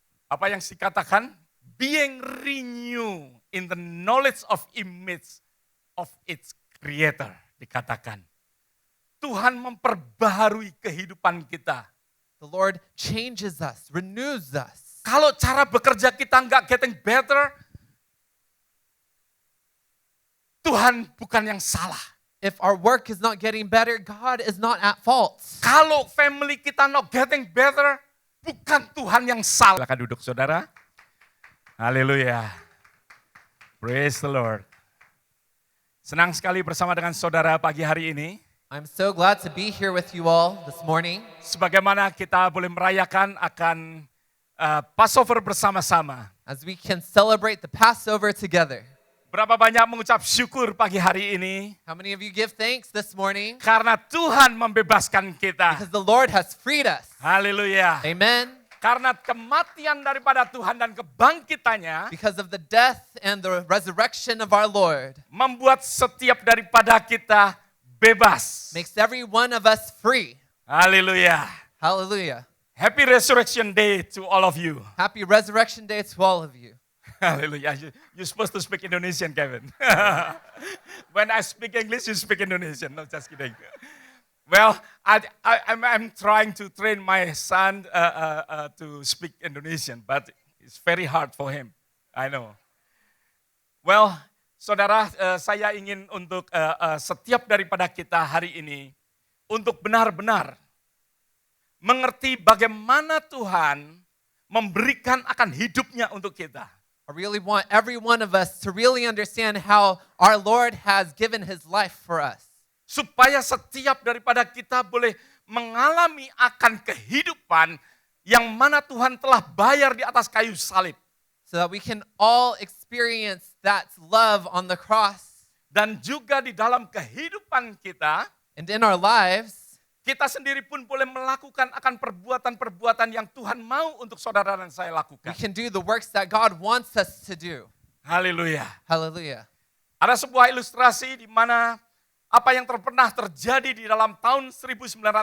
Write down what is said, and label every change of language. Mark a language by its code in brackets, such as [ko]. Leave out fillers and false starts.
[id] Apa yang dikatakan? [en] Being renewed in the knowledge of image of its creator. [id] Dikatakan. Tuhan memperbaharui kehidupan kita. [en] The Lord changes us, renews us. [id] Kalau cara bekerja kita nggak [en] getting better, [id] Tuhan bukan yang salah. [en] If our work is not getting better, God is not at fault. [id] Kalau family kita [en] not getting better, [id] bukan Tuhan yang salah. Silakan duduk saudara. Haleluya. [en] Praise the Lord. [id] Senang sekali bersama dengan saudara pagi hari ini. [en] I'm so glad to be here with you all this morning. [id] Sebagaimana kita boleh merayakan akan Passover bersama-sama. [en] As we can celebrate the Passover together. [id] Berapa banyak mengucap syukur pagi hari ini? [en] How many of you give thanks this morning? [id] Karena Tuhan membebaskan kita. [en] Because the Lord has freed us. [id] Haleluya. Amen. Karena kematian daripada Tuhan dan kebangkitannya [en] Because of the death and the resurrection of our Lord [id] membuat setiap daripada kita bebas. [en] makes every one of us free. [id] Haleluya. [en] Hallelujah. Happy Resurrection Day to all of you. Happy Resurrection Day to all of you. Hallelujah. You're supposed to speak Indonesian, Kevin. When I speak English, you speak Indonesian. No, just kidding. Well, I'm trying to train my son to speak Indonesian, but it's very hard for him. I know. Well, [id] saudara, saya ingin untuk setiap daripada kita hari ini untuk benar-benar mengerti bagaimana Tuhan memberikan akan hidupnya untuk kita. [en] I really want every one of us to really understand how our Lord has given his life for us. [id] Supaya setiap daripada kita boleh mengalami akan kehidupan yang mana Tuhan telah bayar di atas kayu salib. [en] So that we can all experience that love on the cross. [id] Dan juga di dalam kehidupan kita, [en] And in our lives, [id] kita sendiri pun boleh melakukan akan perbuatan-perbuatan yang Tuhan mau untuk saudara dan saya [en] we [id] lakukan. [en] can do the works that God wants us to do. [id] Haleluya. [en] Hallelujah. [id] Ada sebuah ilustrasi di mana apa yang pernah terjadi di dalam tahun 1991.